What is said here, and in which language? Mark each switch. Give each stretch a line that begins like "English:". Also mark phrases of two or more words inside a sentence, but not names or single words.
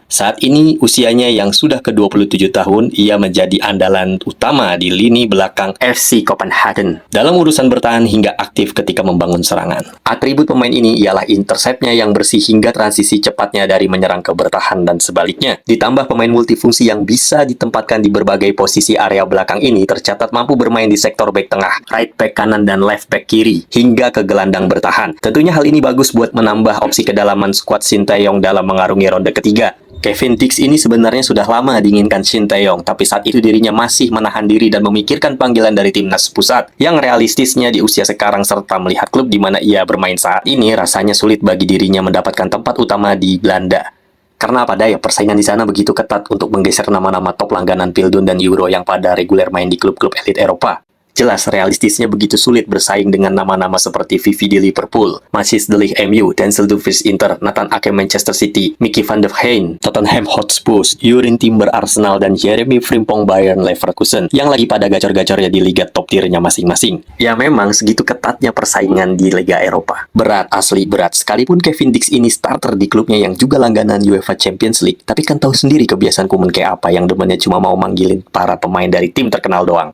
Indonesian: Saat ini usianya yang sudah ke-27 tahun, ia menjadi andalan utama di lini belakang FC Copenhagen dalam urusan bertahan hingga aktif ketika membangun serangan. Atribut pemain ini ialah interceptnya yang bersih hingga transisi cepatnya dari menyerang ke bertahan dan sebaliknya. Ditambah pemain multifungsi yang bisa ditempatkan di berbagai posisi area belakang ini tercatat mampu bermain di sektor back tengah,
English: right back
Indonesian: kanan dan
English: left back
Indonesian: kiri, hingga ke gelandang bertahan. Tentunya hal ini bagus buat menambah opsi kedalaman skuad Sinteyong dalam mengarungi ronde ketiga. Kevin Dix ini sebenarnya sudah lama diinginkan Sinteyong, tapi saat itu dirinya masih menahan diri dan memikirkan panggilan dari timnas pusat yang realistisnya di usia sekarang serta melihat klub di mana ia bermain saat ini rasanya sulit bagi dirinya mendapatkan tempat utama di Belanda. Karena apa daya, persaingan di sana begitu ketat untuk menggeser nama-nama top langganan Pildun dan Euro yang pada reguler main di klub-klub elit Eropa. Jelas realistisnya begitu sulit bersaing dengan nama-nama seperti Vivi di Liverpool, Matthijs de Ligt MU, Denzel Dumfries Inter, Nathan Ake Manchester City, Mickey van de Ven Tottenham Hotspur, Jurrien Timber Arsenal, dan Jeremy Frimpong Bayern Leverkusen yang lagi pada gacor-gacornya di liga top tiernya masing-masing. Ya memang segitu ketatnya persaingan di Liga Eropa. Berat, asli berat. Sekalipun Kevin Dix ini starter di klubnya yang juga langganan UEFA Champions League, tapi kan tahu sendiri kebiasaan Koeman kayak apa yang demennya cuma mau manggilin para pemain dari tim terkenal doang.